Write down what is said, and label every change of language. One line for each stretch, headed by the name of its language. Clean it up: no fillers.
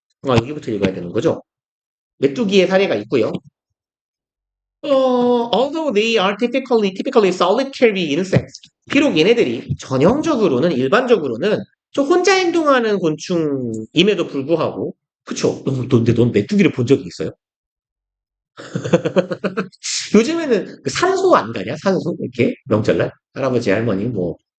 Korean: 여기부터 읽어야 되는 거죠? 메뚜기의 사례가 있고요.
English: Although they are typically solitary insects.
Korean: 비록 얘네들이 일반적으로는 좀 혼자 행동하는 곤충임에도 불구하고, 그쵸? 근데 넌 메뚜기를 본 적이 있어요? 요즘에는 그 산소 안 가냐? 산소? 이렇게? 명절날? 할아버지, 할머니, 뭐.